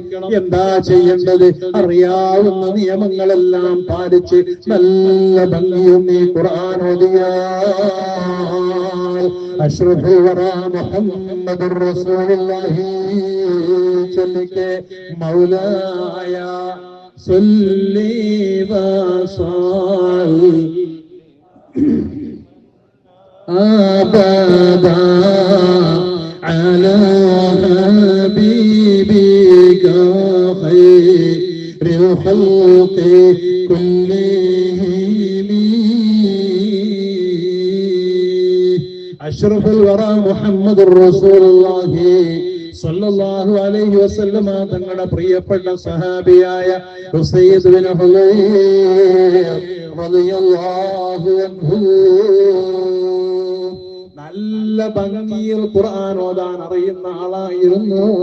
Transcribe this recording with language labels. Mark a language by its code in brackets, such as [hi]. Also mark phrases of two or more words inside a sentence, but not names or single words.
[ml] എന്താ ചെയ്യേണ്ടത്? അറിയാവുന്ന നിയമങ്ങളെല്ലാം പാലിച്ച് നല്ല ഭംഗിയും നീ ഖുർആൻ ഓതിയാൽ [ar] أشرف الورى محمد رسول الله [ml] ചൊല്ലിക്കെ [ar] مولاي صلي وسلم أبدا على حبيبك خير الخلق كلهم أشرف الورى محمد رسول الله صلى الله عليه وسلم [ml] തങ്ങളുടെ പ്രിയപ്പെട്ട സഹാബിയായ ഉസൈദ് ബിൻ ഹുലൈർ [ar] رضي الله عنه [ml] നല്ല ഭംഗിയിൽ ഖുർആൻ ഓതാൻ അറിയുന്ന ആളായിരുന്നു.